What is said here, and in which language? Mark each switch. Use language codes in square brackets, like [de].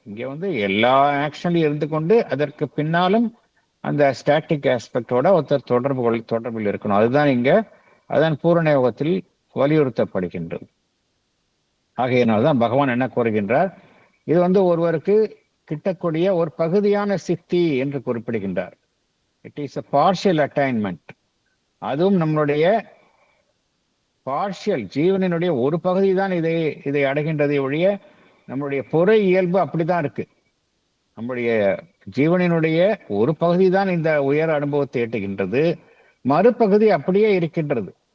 [ta] இங்கே வந்து எல்லா ஆக்ஷன்லையும் இருந்து கொண்டு அதற்கு பின்னாலும் அந்த ஸ்டாட்டிக் ஆஸ்பெக்டோட ஒருத்தர் தொடர்பில் இருக்கணும். அதுதான் பூரண யோகத்தில் வலியுறுத்தப்படுகின்றது. ஆகையினால்தான் பகவான் என்ன கூறுகின்றார், இது வந்து ஒருவருக்கு கிட்டக்கூடிய ஒரு பகுதியான சித்தி என்று குறிப்பிடுகின்றார். [en] It is a partial attainment. [ta] அதுவும் நம்மளுடைய பார்ஷியல் ஜீவனினுடைய ஒரு பகுதி தான் இதை அடைகின்றதை ஒழிய நம்மளுடைய புற இயல்பு அப்படிதான் இருக்கு. நம்முடைய ஜீவனினுடைய ஒரு பகுதி தான் இந்த உயர் அனுபவத்தை எட்டுகின்றது, மறுபகுதி அப்படியே இருக்கின்றது.